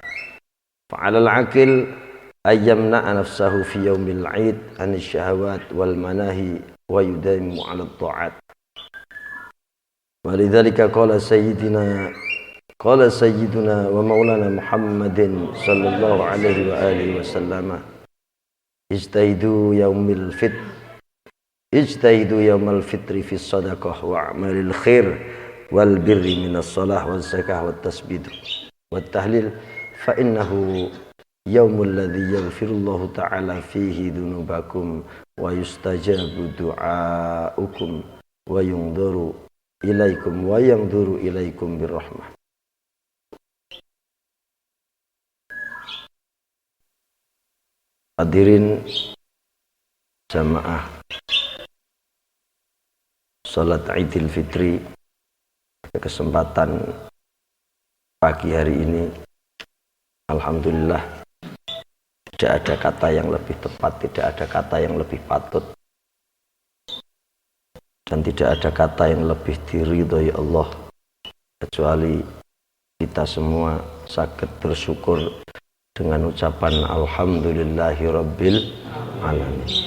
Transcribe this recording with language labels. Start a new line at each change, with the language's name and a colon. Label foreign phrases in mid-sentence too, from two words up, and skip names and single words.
Arabic: فعلى العاقل أن يمنع نفسه في يوم العيد عن الشهوات والمناهي ويداوم على الطاعات. ولذلك قال سيدنا ومولانا محمد صلى الله عليه وعلى آله وسلم اجتهدوا يوم الفطر في الصدقة وأعمال الخير والبر من الصلاة والزكاة والتسبيح والتهليل فإنه اليوم الذي يغفر الله تعالى فيه ذنوبكم ويستجاب دعاؤكم وينظر إليكم وينظر إليكم بالرحمة.
Indonesian: Hadirin jamaah salat Idul Fitri, kesempatan pagi hari ini alhamdulillah tidak ada kata yang lebih tepat, tidak ada kata yang lebih patut, dan tidak ada kata yang lebih diridhoi Allah kecuali kita semua sakit bersyukur dengan ucapan
Arabic: الحمد لله رب العالمين,